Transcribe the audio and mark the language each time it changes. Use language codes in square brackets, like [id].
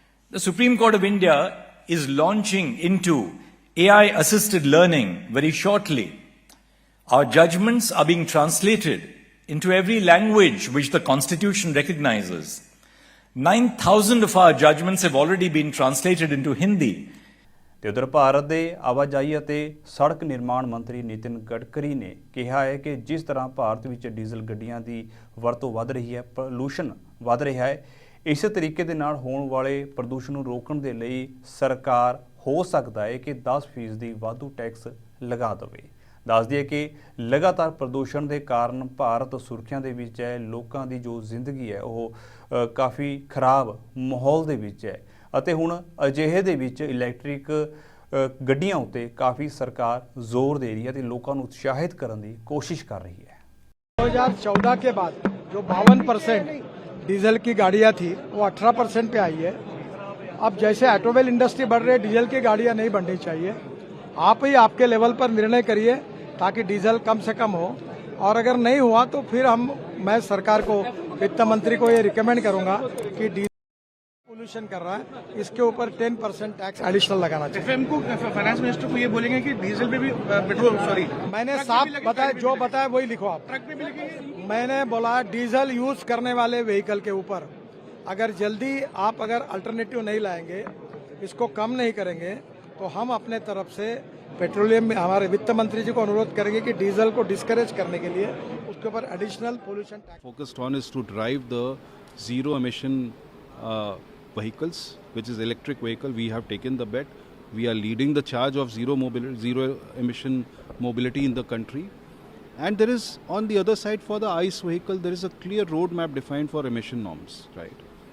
[en] The Supreme Court of India is launching into AI-assisted learning very shortly. Our judgments are being translated into every language which the Constitution recognizes. 9,000 of our judgments have already been translated into Hindi. [pa] ਤੇ ਉਧਰ ਭਾਰਤ ਦੇ ਆਵਾਜਾਈ ਅਤੇ ਸੜਕ ਨਿਰਮਾਣ ਮੰਤਰੀ ਨਿਤਿਨ ਗਡਕਰੀ ਨੇ ਕਿਹਾ ਹੈ ਕਿ ਜਿਸ ਤਰ੍ਹਾਂ ਭਾਰਤ ਵਿੱਚ ਡੀਜ਼ਲ ਗੱਡੀਆਂ ਦੀ ਵਰਤੋਂ ਵੱਧ ਰਹੀ ਹੈ, ਪੋਲੂਸ਼ਨ ਵੱਧ ਰਿਹਾ ਹੈ, ਇਸੇ ਤਰੀਕੇ ਦੇ ਨਾਲ ਹੋਣ ਵਾਲੇ ਪ੍ਰਦੂਸ਼ਣ ਨੂੰ ਰੋਕਣ ਦੇ ਲਈ ਸਰਕਾਰ ਹੋ ਸਕਦਾ ਹੈ ਕਿ 10% ਦੀ ਵਾਧੂ ਟੈਕਸ ਲਗਾ ਦੇਵੇ। ਦੱਸ ਦਈਏ ਕਿ ਲਗਾਤਾਰ ਪ੍ਰਦੂਸ਼ਣ ਦੇ ਕਾਰਨ ਭਾਰਤ ਸੁਰਖੀਆਂ ਦੇ ਵਿੱਚ ਹੈ। ਲੋਕਾਂ ਦੀ ਜੋ ਜ਼ਿੰਦਗੀ ਹੈ ਉਹ ਕਾਫੀ ਖਰਾਬ ਮਾਹੌਲ ਦੇ ਵਿੱਚ ਹੈ ਅਤੇ ਹੁਣ ਅਜਿਹੇ ਦੇ ਵਿੱਚ ਇਲੈਕਟ੍ਰਿਕ ਗੱਡੀਆਂ ਉੱਤੇ ਕਾਫੀ ਸਰਕਾਰ ਜ਼ੋਰ ਦੇ ਰਹੀ ਹੈ ਤੇ ਲੋਕਾਂ ਨੂੰ ਉਤਸ਼ਾਹਿਤ ਕਰਨ ਦੀ ਕੋਸ਼ਿਸ਼ ਕਰ ਰਹੀ ਹੈ। [hi] 2014 के बाद जो 52% डीजल की गाड़ियां थी वो 18% पे आई है। अब जैसे ऑटोमोबाइल इंडस्ट्री बढ़ रही है, डीजल की गाड़ियां नहीं बढ़नी चाहिए। आप ही आपके लेवल पर निर्णय करिए ताकि डीजल कम से कम हो, और अगर नहीं हुआ तो फिर मैं सरकार को, वित्त मंत्री को ये रिकमेंड करूंगा कि डीजल पोल्यूशन कर रहा है, इसके ऊपर 10% टैक्स एडिशनल लगाना चाहिए। एफएम को, फाइनेंस मिनिस्टर को ये बोलेंगे कि डीजल पे भी पेट्रोल, सॉरी मैंने साफ बताया, जो बताया वही लिखो आप। ट्रक पे भी लिखेंगे। मैंने बोला डीजल यूज करने वाले व्हीकल के ऊपर अगर जल्दी आप अगर अल्टरनेटिव नहीं लाएंगे, इसको कम नहीं करेंगे, तो हम अपने तरफ से पेट्रोलियम में हमारे वित्त मंत्री जी को अनुरोध करेंगे कि डीजल को डिस्करेज करने के लिए उसके ऊपर additional pollution tax. [en] Focused on is to drive the zero emission vehicles, which is electric vehicle. We have taken the bet. We are leading the charge of zero emission mobility in the country. And there is, on the other side, for the ICE vehicle, there is a clear roadmap defined for emission norms, right?